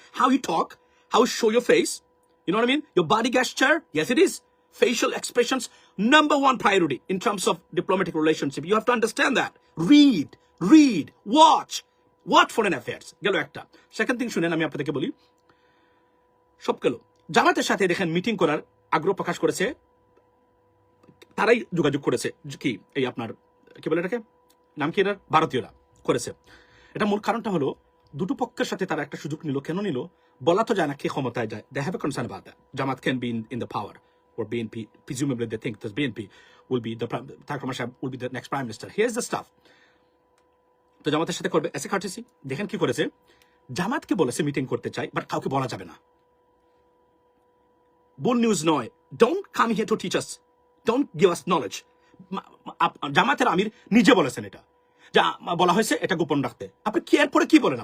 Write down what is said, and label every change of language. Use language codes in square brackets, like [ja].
[en] How you talk, how you show your face. You know what I mean? Your body gesture, yes it is. Facial expressions, number one priority in terms of diplomatic relationship. You have to understand that. Read, read, watch foreign affairs [bn] গেল একটা। [en] second thing [bn] শুনেন, আমি আপনাদেরকে বলি, সব গেল। জামাতের সাথে দেখেন মিটিং করার আগ্রহ প্রকাশ করেছে, তারাই যোগাযোগ করেছে কি এই আপনার কি বলে এটাকে নাম কি, এটার ভারতীয়রা করেছে। এটা মূল কারণটা হলো দুটো পক্ষের সাথে তারা একটা সুযোগ নিল। কেন নিল বলা তো যায় না কে ক্ষমতায় যায়। [en] They have a concern about that. Jamaat can be in the power or BNP, presumably they think that BNP will be Tareq Rahman Shah will be the next prime minister. Here's the stuff. [bn] তো জামাতের সাথে করবে এসে courtesy. দেখেন কি করেছে, জামাতকে বলেছে মিটিং করতে চাই, বাট কাউকে বলা যাবে না। ভুল নিউজ নয়, [en] Don't come here to teach us, don't give us knowledge. [bn] জামাতের আমির নিজে বলেছেন এটা, যা বলা হয়েছে এটা গোপন রাখতে। আপনি কি এরপরে কি বলেন?